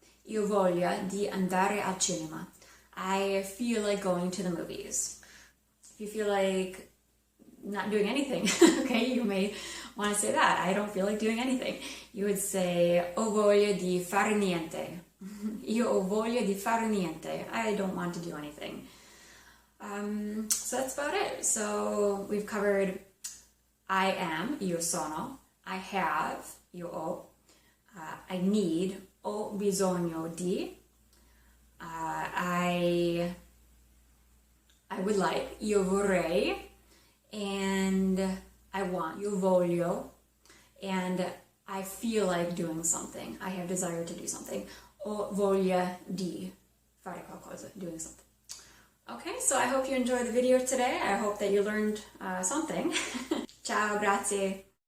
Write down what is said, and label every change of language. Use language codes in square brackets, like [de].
[it] Io voglio di andare al cinema. [en] I feel like going to the movies. If you feel like not doing anything, okay, you may want to say that. I don't feel like doing anything. [it] You would say, ho voglia di fare niente. Io ho voglia di fare niente. [en] I don't want to do anything. So that's about it. So we've covered I am, [it] io sono. [en] I have, [it] io ho. [en] I need, [it] ho bisogno di. [en] I would like, [it] io vorrei. [en] And I want, [it] io voglio. [en] And I feel like doing something. I have desire to do something. [it] Ho voglia di fare qualcosa, [en] doing something. Okay, so I hope you enjoyed the video today. I hope that you learned something. [it] Ciao, grazie.